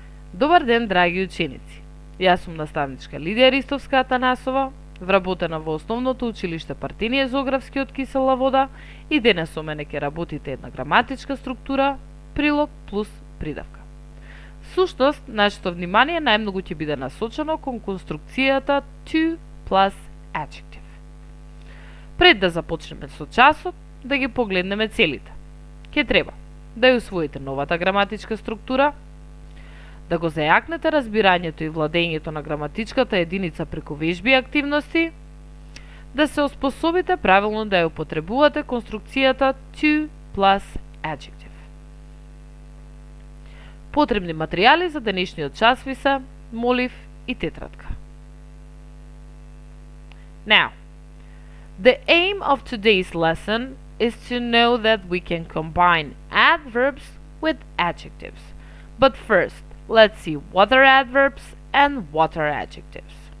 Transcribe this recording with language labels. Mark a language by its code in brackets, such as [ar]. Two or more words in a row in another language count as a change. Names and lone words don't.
[mk] Добар ден, драги ученици! Јас сум наставничка Лидија Ристовска Атанасова, вработена во основното училиште Партинија зоографски од кисела вода и денес со мене ќе работите една граматичка структура, прилог плюс придавка. Сушност, нашето внимание најмногу ќе биде насочено кон конструкцијата [en] to plus adjective. [mk] Пред да започнеме со часот, да ги погледнеме целите. Ќе треба да ја усвоите новата граматичка структура, да го зајакнете разбирањето и владењето на граматичката единица преку вежби и активности, да се оспособите правилно да ја употребувате конструкцијата [en] to plus adjective. [mk] Потребни материјали за денешниот час ви се молив и тетрадка. [en] Now, the aim of today's lesson is to know that we can combine adverbs with adjectives. But first, let's see what are adverbs and what are adjectives.